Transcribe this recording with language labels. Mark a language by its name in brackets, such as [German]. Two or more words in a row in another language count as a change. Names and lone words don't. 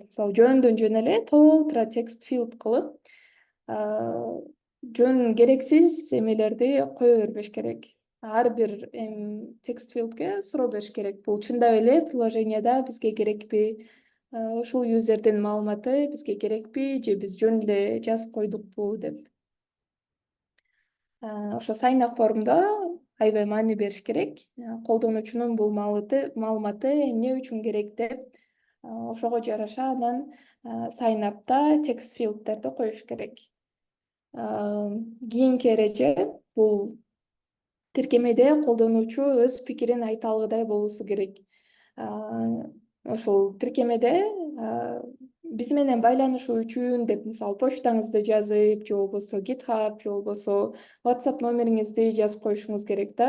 [Kyrgyz] Мисалы жөндөн жөн эле толтура [English] text field [Kyrgyz] кылып, жөн керексиз эмелерди кое бербеш керек. Ар бир [English] text fieldке [Kyrgyz] суроо бериш керек. Бул чындап эле приложенияда бизге керекпи? Ушул юзердин маалыматы бизге керекпи же биз жөн эле жазып койдукпу деп. Ошо [English] sign up [Kyrgyz] формдо аябай маани бериш керек. Колдонуучунун бул маалыматы эмне үчүн керек деп, ошого жараша анан [English] sign upта text fieldтерди [Kyrgyz] коюш керек. Кийинки эреже бул тиркемеде колдонуучу өз пикирин айта алгыдай болуусу керек. Ошол тиркемеде биз менен байланышуу үчүн деп, мисалы, почтаңызды жазып, же болбосо GitHub, же болбосо WhatsApp номериңизди жазып коюшуңуз керек да.